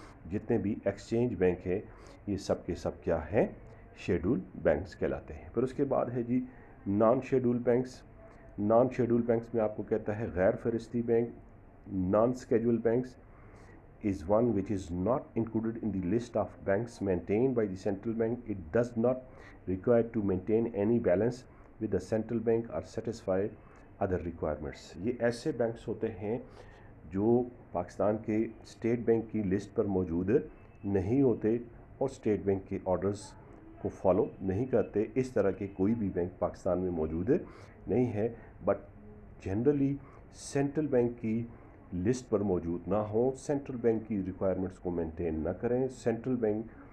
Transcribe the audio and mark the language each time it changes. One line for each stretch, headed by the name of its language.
Urdu: جتنے بھی exchange bank ہیں، یہ سب کے سب کیا ہیں، شیڈول بینکس کہلاتے ہیں۔ پھر اس کے بعد ہے جی naan schedule banks. Naan schedule banks میں آپ کو کہتا ہے غیر فہرستی bank, naan schedule banks
English: is one which is not included in the list of banks maintained by the central bank. It does not require to maintain any balance with the central bank or satisfy other requirements.
Urdu: یہ ایسے banks ہوتے ہیں جو پاکستان کے state bank کی list پر موجود نہیں ہوتے اور اسٹیٹ بینک کے آرڈرز کو فالو نہیں کرتے۔ اس طرح کے کوئی بھی بینک پاکستان میں موجود نہیں ہے، بٹ جنرلی سینٹرل بینک کی لسٹ پر موجود نہ ہوں، سینٹرل بینک کی ریکوائرمنٹس کو مینٹین نہ کریں، سینٹرل بینک